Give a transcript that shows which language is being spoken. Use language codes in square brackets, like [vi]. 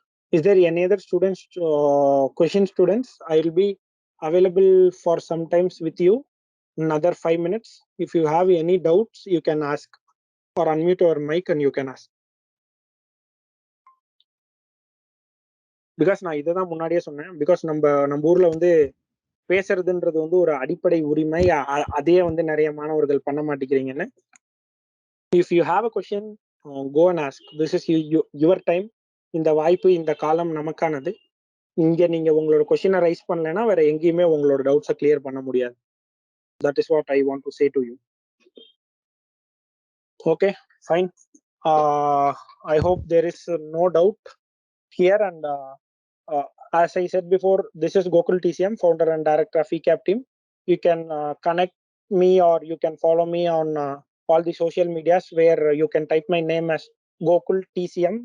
[en] Is there any other students, question students? I will be available for some times with you. Another 5 minutes. If you have any doubts, you can ask or unmute your mic and you can ask. [ta] Because நான் இதை தான் முன்னாடியே சொன்னேன். Because நம்ம ஊர்ல வந்து பேசுறதுன்றது வந்து ஒரு அடிப்படை உரிமை. அதே வந்து நிறைய மாணவர்கள் பண்ண மாட்டேங்கிறீங்கன்னு. [en] If you have a question, go and ask. This is your time. [ta] இந்த வாய்ப்பு, இந்த காலம் நமக்கானது. இங்க நீங்க உங்களோட கொஸ்டினை ரைஸ் பண்ணலைன்னா வேற எங்கேயுமே உங்களோட டவுட்ஸை கிளியர் பண்ண முடியாது. [en] That is what I want to say to you. Okay, fine. I hope there is no doubt here. And as I said before, this is Gokul TCM, founder and director of ECAP team. You can connect me or you can follow me on all the social medias where you can type my name as Gokul TCM.